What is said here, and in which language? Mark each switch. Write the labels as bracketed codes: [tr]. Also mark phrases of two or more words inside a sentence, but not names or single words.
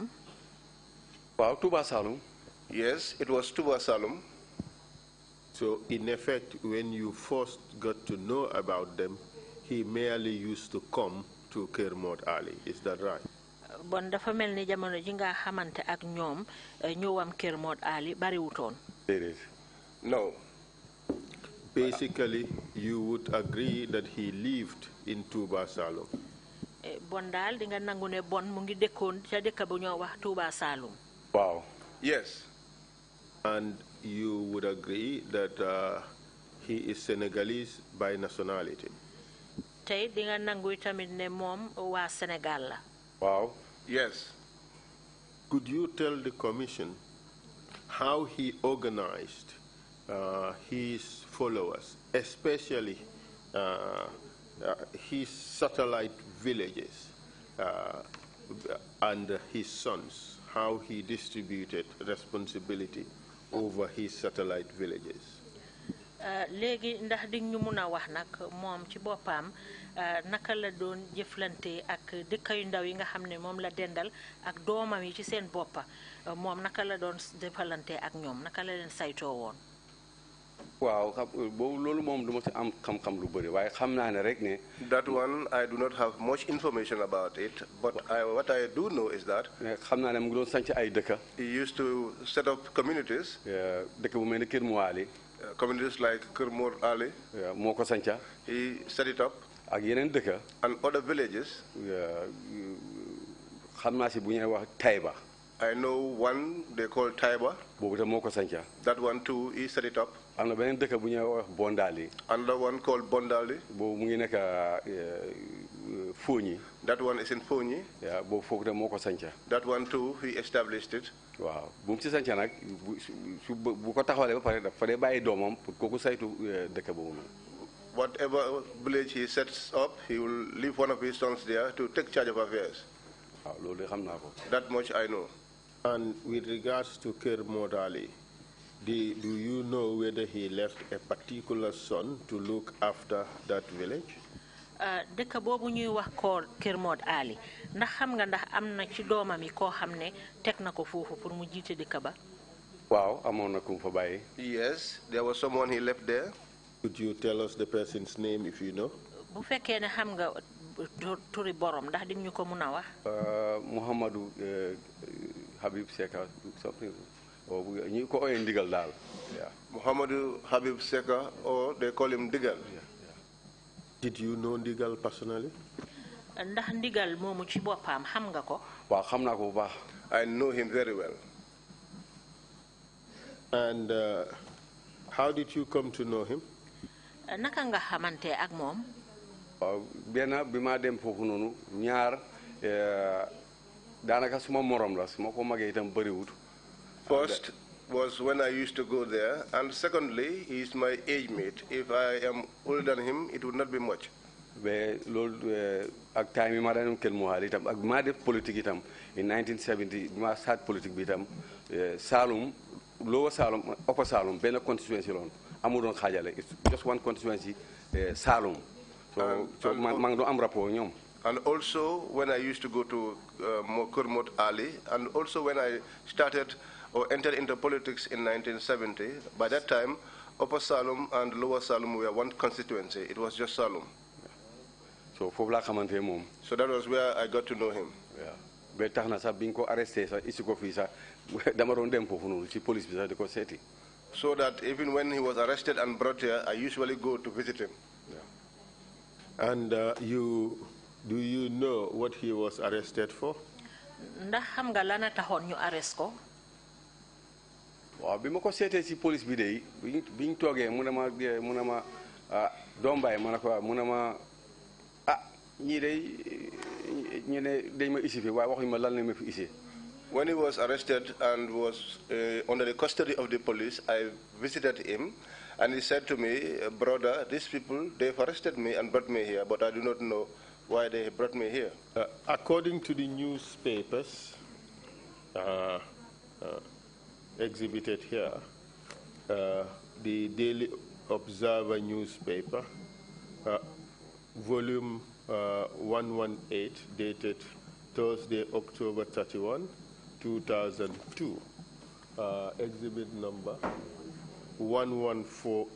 [wo] Waaw Touba Saloum. [en] Yes, it was Touba Saloum. So in effect, when you first got to know about them, he merely used to come to Kermode Ali. Is that right? [wo] Bon dafa melni jamono ji nga xamanté ak ñom ñëwam Kermode Ali bari wutoon. [en] No. Basically, you would agree that he lived in Touba Salum. [wo] Bon dal di nga nangu ne bon mu ngi dekkoon ca dëkk bu ñoo wax Touba Salum. Wow. [en] Yes. And you would agree that he is Senegalese by nationality. [wo] Tay di nga nangu tamit ne mom wa Sénégal la. Wow. [en] Yes. Could you tell the commission how he organized his followers, especially his satellite villages and his sons, how he distributed responsibility over his satellite villages? [wo] Léegi ndax di ñu mëna wax nak mom ci bopam naka la doon jëflante ak dëkk yu ndaw yi nga xamne mom la dendal ak doomam yi ci seen boppa mom naka la doon defalante ak ñom naka la leen sayto woon. Waaw boobu loolu moom duma ci am xam-xam lu bëri waaye xam naa ne rek ne. [en] That one I do not have much information about it, but what I do know is that. [wo] xam naa ne mu ngi doon sanc ay dëkk. [en] He used to set up communities. [wo] dëkk bu mel ni Kër Muwaali. [en] Communities like Kermode Ali. [wo] moo ko sanca. [en] He set it up. [wo] ak yeneen dëkk. [en] And other villages. [wo] xam naa si bu ñuy wax Taïba. [en] I know one they call Taiba. [wo] boobu itam moo ko sanca. [en] That one too, he set it up. [wo] am na beneen dëkk bu ñuy wax Bondali. [en] Another one called Bondali. [wo] boobu mu ngi nekk Fooñi. [en] That one is in Fooñi. [wo] boobu foofu itam moo ko sanca. [en] That one too, he established it. [wo] waaw bu mu ci sanca nag bu ko taxawalee ba pare dafa dee bàyyi doomam pour kooku saytu dëkk boobu noonu. [en] Whatever village he sets up, he will leave one of his sons there to take charge of affairs. [wo] waaw loolu de xam naa ko. [en] That much I know. And with regards to Kermode Ali, do you know whether he left a particular son to look after that village? [wo] dëkk boobu ñuy wax ko Kermode Ali ndax xam nga ndax am na ci doomam yi koo xam ne teg na ko foofu pour mu jiite dëkk ba. waaw amoon na ku mu fa bàyyi. [en] Yes, there was someone he left there. Could you tell us the person's name if you know? [wo] bu fekkee ne xam nga turi borom ndax di ñu ko mun a wax. Muhammadu Habib Seka something ñu ko ooyee ndigal daal. [en] Muhammadu Habib Seka, or they call him Digal. Did you know Ndigal personally? [wo] ndax ndigal moomu ci boppam xam nga ko. waaw xam naa ko bu baax. [en] I know him very well. And how did you come to know him? [wo] naka nga xamante ak moom. waaw benn bi ma dem foofu noonu ñaar daanaka suma morom la su ma ko magee itam bëriwut. [en] First was when I used to go there, and secondly, he is my age mate. If I am older than him, it would not be much. [wo] mais loolu ak time yi ma daan Kër Muwaali itam ak ma def politique itam in 1970 bi ma start politique bi itam Saloum Lower Saloum Upper Saloum benn constituency loon amu doon xaajale [en] it's just one constituency [wo] Saloum so maa ngi doon am rapport ñoom. [en] And also when I used to go to Kermode Ali, and also when I started or entered into politics in 1970, by that time Upper Saloum and Lower Saloum were one constituency. It was just Saloum. [wo] So foofu laa xamante moom. [en] So that was where I got to know him. Yeah. [wo] ba tax na sax bi ñu ko arrêté sax isi ko fii sax dama doon dem foofu noonu ci police bi sax di ko seeti. [en] So that even when he was arrested and brought here, I usually go to visit him. Yeah. And do you know what he was arrested for? [wo] ndax xam nga lana taxoon ñu arrest ko. waaw bi ma ko seetee ci police bi de bi ñu toogee mu ne ma doom baay ma ne ko mu ne ma ñii de ñu ne dañ ma isi fi waaye waxuñu ma lan la ma fi isi. [en] When he was arrested and was under the custody of the police, I visited him, and he said to me, brother, these people, they've arrested me and brought me here, but I do not know why they brought me here. According to the newspapers exhibited here, the Daily Observer newspaper, volume 118, dated Thursday, October 31, 2002, exhibit number 114A.